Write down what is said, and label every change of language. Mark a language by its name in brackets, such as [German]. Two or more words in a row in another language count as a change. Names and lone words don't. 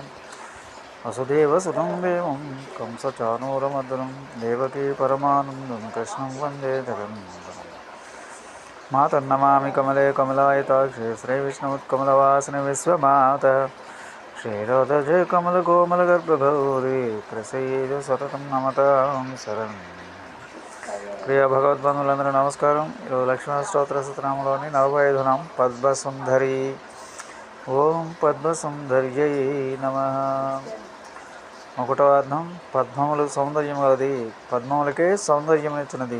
[Sanskrit] वसुदेवसुतं देवं कंसचाणूरमर्दनं देवकी परमानन्दं कृष्णं वन्दे जगन्नाथं। मातर्नमामि कमले कमलायताक्षे श्रीविष्णुत्कमलवासिनि विश्वमातः श्रीराधजे कमलकोमलगर्भगौरी प्रसीद सततं नमतां शरणं। [Telugu] ప్రియ భగవద్బంధువులందరూ నమస్కారం. ఈరోజు లక్ష్మీ స్తోత్ర సూత్రంలోని 45వ నామం పద్మసుందరి. [Sanskrit] ఓం పద్మసుందర్యై నమః. [Telugu] ఒకటవ అర్థం పద్మములు సౌందర్యం గలది, పద్మములకే సౌందర్యమిచ్చినది.